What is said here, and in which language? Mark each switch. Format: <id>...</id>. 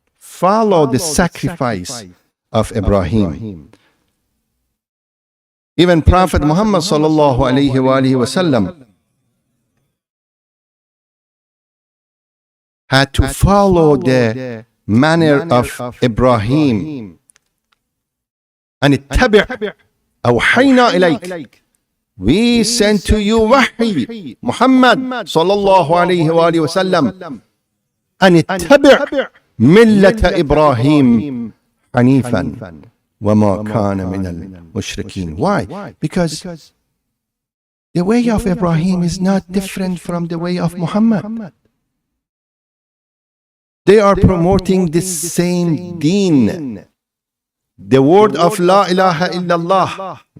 <en>Follow the sacrifice of Ibrahim. Even Prophet Muhammad sallallahu alayhi wa sallam had to follow the manner of Ibrahim.</en> <ar>And اتبع أوحينا إليك.</ar> <en>We sent to you wahi, Muhammad sallallahu alayhi wa sallam.</en> <ar>And اتبع ملة إبراهيم حنيفا. وَمَا كَانَ مِنَ الْمُشْرِكِينَ.</ar> <en>Why? Because the way of Ibrahim is not different from the way of Muhammad. They are promoting the same deen, the word of La ilaha illallah.</en>